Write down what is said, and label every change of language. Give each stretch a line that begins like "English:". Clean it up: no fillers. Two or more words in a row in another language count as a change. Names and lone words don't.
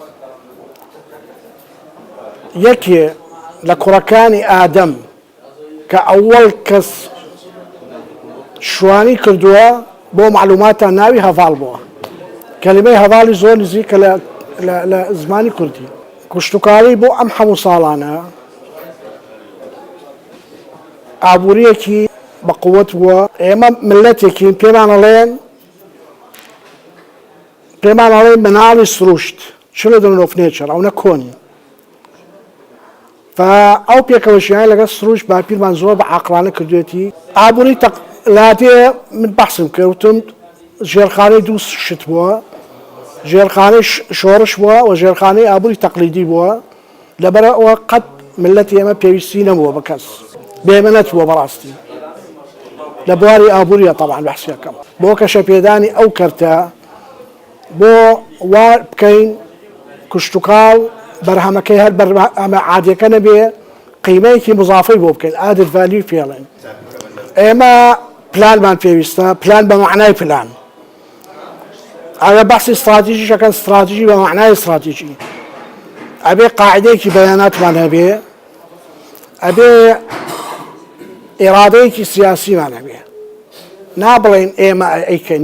Central Kurdish: یەکێ لە کوڕەکانی ئادەم کە ئەوەڵ کەس شوانی کردووە بۆ معلوماتە ناوی هەڤاڵ بووە کەلیمەی هەڤاڵی زۆر نزیکە لە زمانی کوردی کشتتوکاری بۆ ئەم هەموو ساڵانە ئابوووریەکی بەقووەت بووە ئێمە ملەتێکین پێمان ئەڵێن مناڵی سروشت
English: children of nature
Central Kurdish: ئەو نە کۆنی ئەو پێکەوەشیان لەگەڵ سروشت باپیرمان زۆر بە عاقلانە کردوێتی ئابووری لاتێ من بەحسم کردوتم ژێرخانەی دوو شت بووە ژێرخانەی شۆڕش بووە و ژێرخانەی ئابووری تەقلیدی بووە لەبەرەوە قەت ملەتی ئێمە پێویستی نەبووە بە کەس بێمەنەت بووە بەڕاستی لە بواری ئابووریە تەبعاً بەحسیەکەم بۆ کەشەپێدانی ئەو کەرتە بۆ وا بکەین کشتتوکاڵ بەرهەمەکەی هەر بەرهەمە عادیەکە نەبێ قیمەیەکی مضافەی بۆ بکەین
English: added value
Central Kurdish: پێڵێن ئێمە پلانمان پێویستە پلان بە معنای پلان ئەگە بەحسی استراتیژی شەکەن استراتیژی بە معنای استراتیژی ئەبێ قاعدەیەکی بەیاناتمان هەبێ ئەبێ ئێرادەیەکی سیاسیمان هەبێ نابڵێن ئێمە ئەیکەین